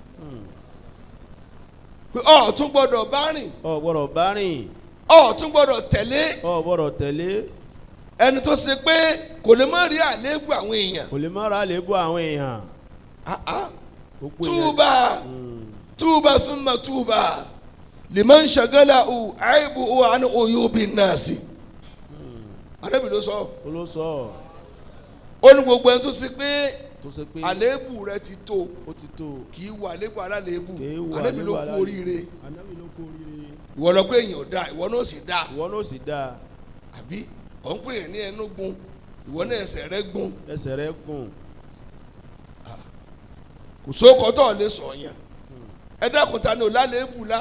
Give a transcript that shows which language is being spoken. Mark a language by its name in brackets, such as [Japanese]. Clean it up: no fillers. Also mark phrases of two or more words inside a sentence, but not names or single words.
[Yoruba] pé ọ tún gbọdọ̀ bá rìn. gbọdọ̀ bá rìn. tún gbọdọ̀ tẹ̀lé. gbọdọ̀ tẹ̀lé. ẹni tó ṣe pé kò lè má rí àléébù àwọn èèyàn. kò lè má rí àléébù àwọn èèyàn. [Arabic] طوبى ثم طوبى لمن شغله عيبه عن عيوب الناس. [Yoruba] ànábì ló sọ. ó ní gbogbo ẹni tó ṣe pé àléébù rẹ ti tó kì í wà àléébù aláléébù ànábì ló kú oríire ìwọ lọ pé èèyàn dá ìwọ náà sì dá àbí ọ̀ ń pè é ní ẹnu gun ìwọ náà ẹsẹ̀ rẹ gun kò sóko tó lè sọ yẹn ẹ dákun ta ni ò láléébù la